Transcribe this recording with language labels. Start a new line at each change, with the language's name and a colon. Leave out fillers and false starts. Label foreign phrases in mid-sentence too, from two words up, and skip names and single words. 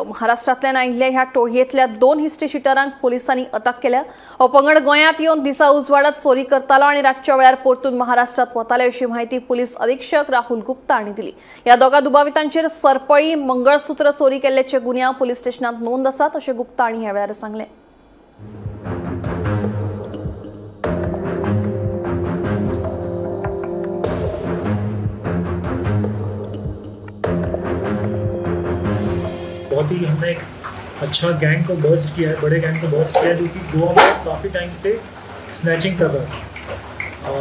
Konkani: महाराष्ट्रांतल्यान आयिल्ल्या ह्या टोळयेंतल्या 2 हिस्ट्री शिटरांक पोलिसांनी अटक केल्या। हो पंगड गोंयांत येवन दिसा उजवाडात चोरी करतालो आनी रातच्या वेळार परतून महाराष्ट्रात वताले अशी माहिती पुलीस अधीक्षक राहुल गुप्ता हांणी दिली। ह्या दोगा दुबावितांचेर सरपळी मंगळसूत्र चोरी केल्ल्याचे गुन्यांव पुलीस स्टेशनात नोंद आसात अशें गुप्ता हांणी ह्या वेळार सांगलें।
Hindi: बहुत ही हमने एक अच्छा गैंग को बर्स्ट किया है, बड़े गैंग को बर्स्ट किया है जो कि गोवा में काफ़ी टाइम से स्नैचिंग कर रहा था।